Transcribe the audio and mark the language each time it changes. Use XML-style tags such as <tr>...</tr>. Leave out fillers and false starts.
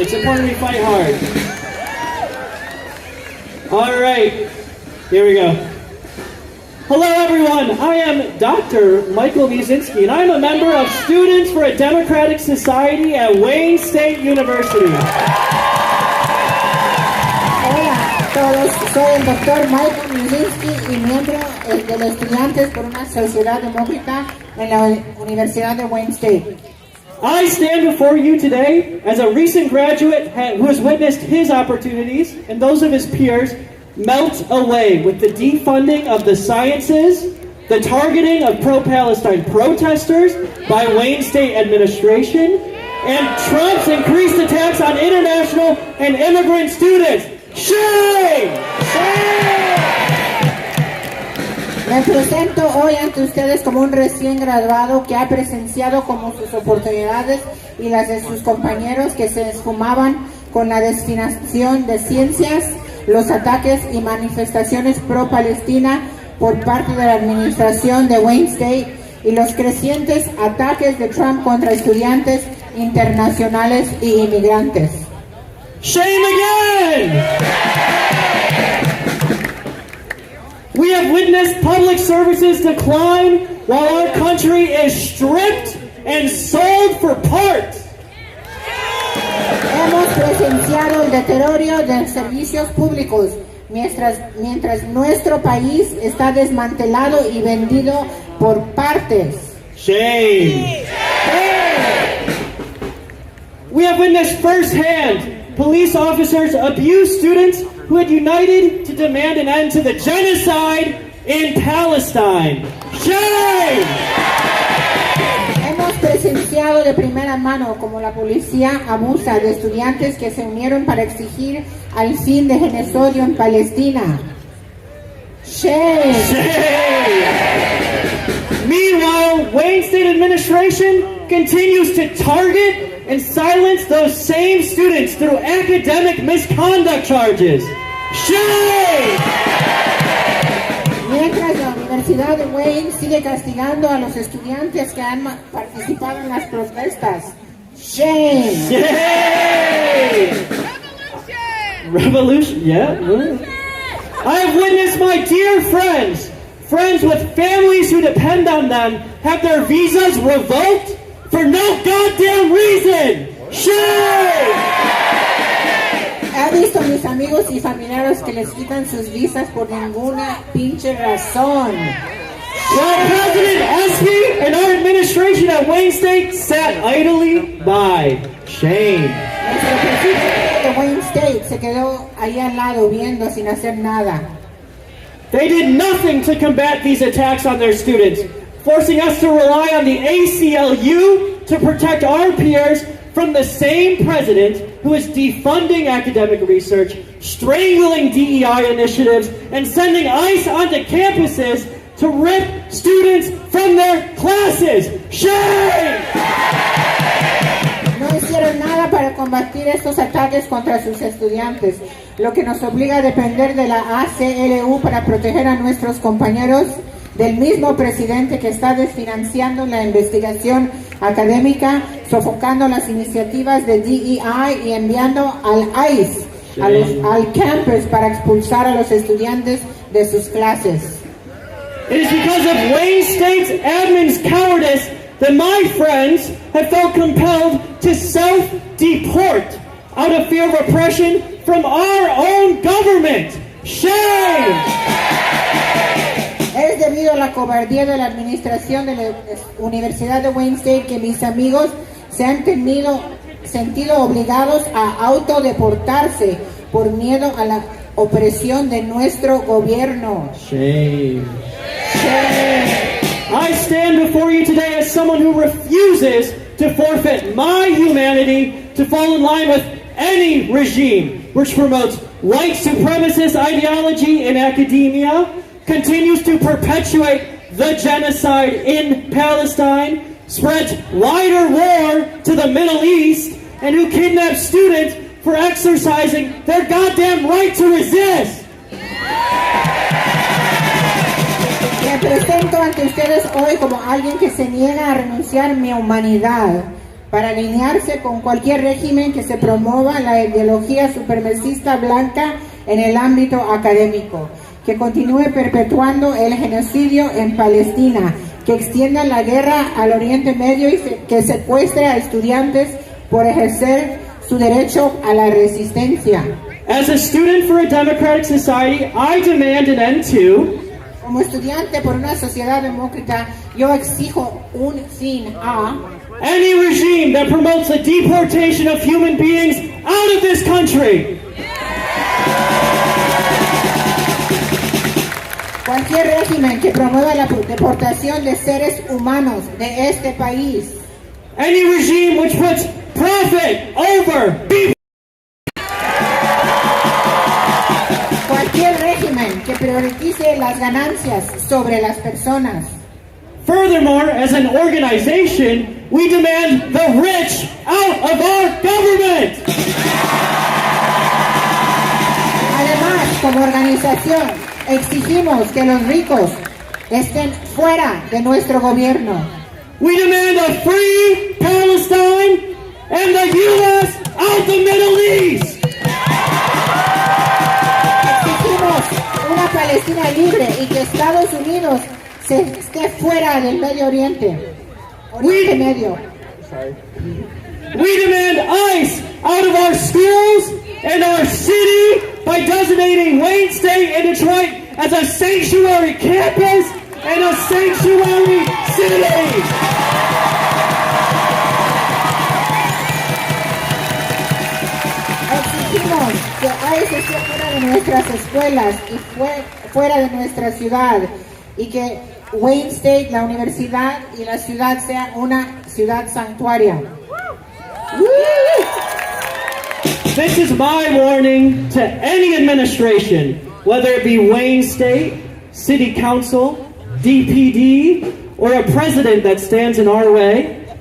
<en>It's important we fight hard. All right, here we go. Hello, everyone. I am Dr. Michael Musinski, and I'm a member of Students for a Democratic Society at Wayne State University.</en> <es>Hola a todos, soy el doctor Michael Musinski y miembro de los Estudiantes por una Sociedad Demócrata en la Universidad de Wayne State.</es> <en>I stand before you today as a recent graduate who has witnessed his opportunities and those of his peers melt away with the defunding of the sciences, the targeting of pro-Palestine protesters by Wayne State administration, and Trump's increased attacks on international and immigrant students. Shame! Shame!</en> <es>Me presento hoy ante ustedes como un recién graduado que ha presenciado como sus oportunidades y las de sus compañeros que se esfumaban con la destinación de ciencias, los ataques y manifestaciones pro-Palestina por parte de la administración de Wayne State y los crecientes ataques de Trump contra estudiantes internacionales y inmigrantes.</es> <en>Shame again! We have witnessed public services decline while our country is stripped and sold for parts.</en> <es>Hemos presenciado el deterioro de servicios públicos mientras nuestro país está desmantelado y vendido por partes.</es> <en>Shame! Shame! We have witnessed firsthand police officers abuse students who had united to demand an end to the genocide in Palestine. Shame!</en> <es>Hemos presenciado de primera mano como la policía abusa de estudiantes que se unieron para exigir al fin de genocidio en Palestina.</es> <en>Shame! Shame! Meanwhile, Wayne State administration continues to target and silence those same students through academic misconduct charges. Shame!</en> <es>Mientras la Universidad de Wayne sigue castigando a los estudiantes que han participado en las protestas.</es> <en>Shame! Shame! Revolution! Yeah. I have witnessed my dear friends with families who depend on them, have their visas revoked for no goddamn reason. Shame!</en> <es>He visto mis amigos y familiares que les quitan sus visas por ninguna pinche razón.</es> <en>While President Espy and our administration at Wayne State sat idly by. Shame.</en> <es>Nuestro presidente de Wayne State se quedó ahí al lado viendo sin hacer nada.</es> <en>They did nothing to combat these attacks on their students, forcing us to rely on the ACLU to protect our peers from the same president who is defunding academic research, strangling DEI initiatives, and sending ICE onto campuses to rip students from their classes. Shame!</en> <es>No hicieron nada para combatir estos ataques contra sus estudiantes, lo que nos obliga a depender de la ACLU para proteger a nuestros compañeros del mismo presidente que está desfinanciando la investigación académica, sofocando las iniciativas de DEI y enviando al ICE al campus para expulsar a los estudiantes de sus clases.</es> <en>It is because of Wayne State's admin's cowardice that my friends have felt compelled to self-deport out of fear of oppression from our own government. Shame!</en> <es>Es debido a la cobardía de la administración de la Universidad de Wayne State que mis amigos se han sentido obligados a autodeportarse por miedo a la opresión de nuestro gobierno.</es> <en>Shame. Shame. I stand before you today as someone who refuses to forfeit my humanity to fall in line with any regime which promotes white supremacist ideology in academia, continues to perpetuate the genocide in Palestine, spreads wider war to the Middle East, and who kidnaps students for exercising their goddamn right to resist.</en> <es>Me presento ante ustedes hoy como alguien que se niega a renunciar mi humanidad para alinearse con cualquier régimen que se promueva la ideología supremacista blanca en el ámbito académico, que continúe perpetuando el genocidio en Palestina, que extienda la guerra al Oriente Medio y que secuestre a estudiantes por ejercer su derecho a la resistencia.</es> <en>As a student for a democratic society, I demand an end to</en> <es>Como estudiante por una sociedad demócrata, yo exijo un fin a</es> <en>any regime that promotes the deportation of human beings out of this country.</en> <es>Cualquier régimen que promueva la deportación de seres humanos de este país.</es> <en>Any regime which puts profit over people.</en> <es>Cualquier régimen que priorice las ganancias sobre las personas.</es> <en>Furthermore, as an organization, we demand the rich out of our government.</en> <es>Además, como organización, exigimos que los ricos estén fuera de nuestro gobierno.</es> <en>We demand a free Palestine and the U.S. out the Middle East.</en> <es>Exigimos una Palestina libre y que Estados Unidos se esté fuera del Medio Oriente. Oriente Medio.</es> <en>We demand ICE out of our schools and our city by designating Wayne State and Detroit as a sanctuary campus and a sanctuary city.</en> <es>Exigimos que ICE esté fuera de nuestras escuelas y fuera de nuestra ciudad y que Wayne State, la universidad y la ciudad sean una ciudad santuaria.</es> <en>This is my warning to any administration, whether it be Wayne State, City Council, DPD, or a president that stands in our way.</en>